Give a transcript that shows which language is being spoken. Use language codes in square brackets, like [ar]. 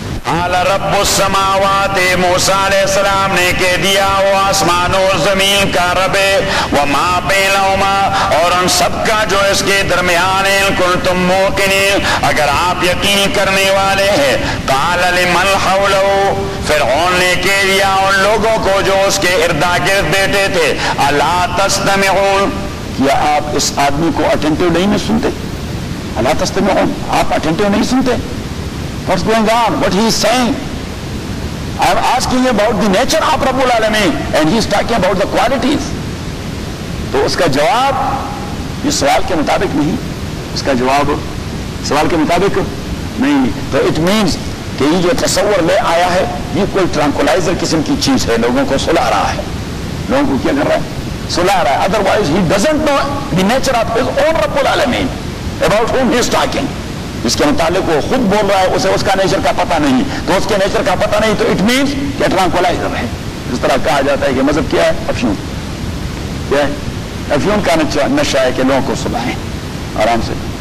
[ar] آل رب السماوات [ur] موسیٰ علیہ السلام نے کہہ دیا وہ آسمان و زمین کا رب ہے [ar] وما بینہما [ur] اور ان سب کا جو اس کے درمیان ہے [ar] ان کل تم موقنین [ur] اگر آپ یقین کرنے والے ہیں [ar] قال لمن حولہ [ur] فرعون نے کہہ دیا ان لوگوں کو جو اس کے ارد گرد بیٹھے تھے [ar] الا تستمعون [ur] کیا آپ اس آدمی کو اٹینٹیو نہیں سنتے [ar] الا تستمعون [ur] آپ اٹینٹیو نہیں سنتے [en] What's going on? What he is saying? I am asking about the nature of Rabbul Alameen and he is talking about the qualities. [ur] تو اس کا جواب یہ سوال کے مطابق نہیں اس کا جواب سوال کے مطابق نہیں تو اٹ مینس کہ یہ جو تصور لے آیا ہے یہ کوئی ٹرانکولائزر قسم کی چیز ہے لوگوں کو سلا رہا ہے لوگوں کو کیا کر رہا ہے سلا رہا ہے [en] otherwise he doesn't know the nature of his own رب العالمین about whom he is talking [ur] اس کے متعلق وہ خود بول رہا ہے اسے اس کا نیچر کا پتہ نہیں تو اس کے نیچر کا پتہ نہیں تو اٹ مینس کہ ٹرانکولائزر ہے جس طرح کہا جاتا ہے کہ مذہب کیا ہے افیون کیا ہے افیون کا نشہ نشہ ہے کہ لوگوں کو سلائیں آرام سے